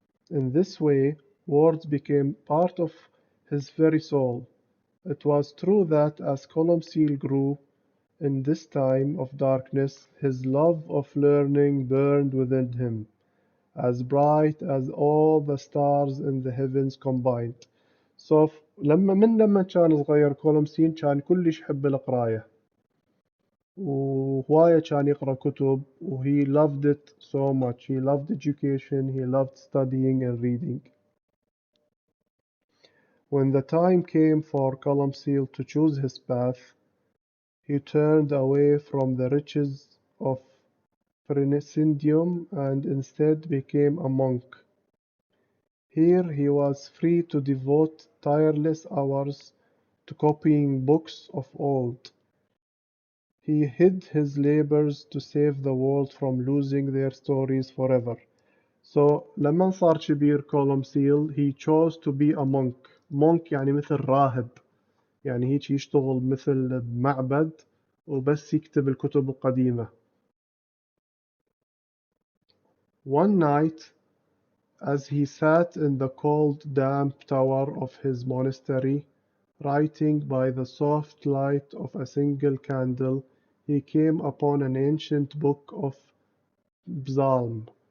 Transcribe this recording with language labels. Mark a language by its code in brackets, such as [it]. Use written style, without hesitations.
[en] In this way, words became part of his very soul. It was true that as Columcille grew in this time of darkness, his love of learning burned within him, as bright as all the stars in the heavens combined. [ar] So لما كان صغير كولومسين كان كلش يحب القراية، وهواية كان يقرأ كتب، [en] he loved it so much. He loved education, he loved studying and reading. When the time came for Columcille to choose his path, he turned away from the riches of Christendom and instead became a monk. Here he was free to devote tireless hours to copying books of old. He hid his labors to save the world from losing their stories forever. So [ar] لما صار كبير [en] Columcille he chose to be a monk. [ar] Monk يعني مثل راهب، يعني هيك يشتغل مثل بمعبد وبس يكتب الكتب القديمة. [en] One night As he sat in the cold, damp tower of his monastery, writing by the soft light of a single candle, he came upon an ancient book of psalm.